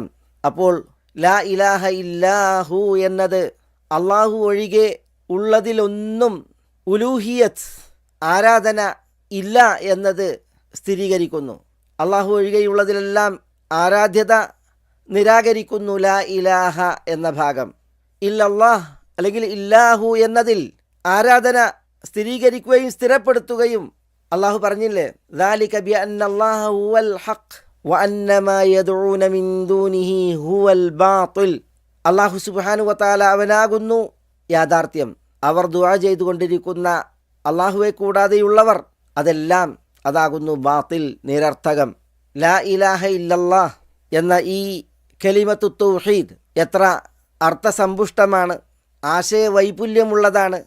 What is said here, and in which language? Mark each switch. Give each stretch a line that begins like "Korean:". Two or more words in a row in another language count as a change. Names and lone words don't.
Malayalam: അപ്പോൾ
Arabic: لا إله إلا هو
Malayalam: എന്നത് അള്ളാഹു ഒഴികെ ഉള്ളതിലൊന്നും ഉലൂഹിയത്ത്, ആരാധന ഇല്ല എന്നത് സ്ഥിരീകരിക്കുന്നു. അള്ളാഹു ഒഴികെയുള്ളതിലെല്ലാം ആരാധ്യത നിരാകരിക്കുന്നു
Arabic: لا إله
Malayalam: എന്ന ഭാഗം. ഇല്ലല്ലാഹ് അല്ലെങ്കിൽ ഇല്ലാഹു എന്നതിൽ ആരാധന സ്ഥിരീകരിക്കുകയും സ്ഥിരപ്പെടുത്തുകയും അള്ളാഹു പറഞ്ഞില്ലേ,
Arabic: ذَلِكَ بِأَنَّ اللَّهَ هُوَ الْحَقُّ وَأَنَّ مَا يَدْعُونَ مِن دُونِهِ هُوَ الْبَاطِلُ. الله سبحانه وتعالى
Malayalam: അവനാകുന്നു യാഥാർത്ഥ്യം. അവർ ദുആ ചെയ്തുകൊണ്ടിരിക്കുന്ന അള്ളാഹുവെ കൂടാതെയുള്ളവർ അതെല്ലാം അതാകുന്നു ബാത്തിൽ, നിരർത്ഥകം.
Arabic: لا إله إلا الله
Malayalam: എന്ന ഈ
Arabic: كلمة التوحيد
Malayalam: എത്ര അർത്ഥസമ്പുഷ്ടമാണ്, ആശയവൈപുല്യമുള്ളതാണ്.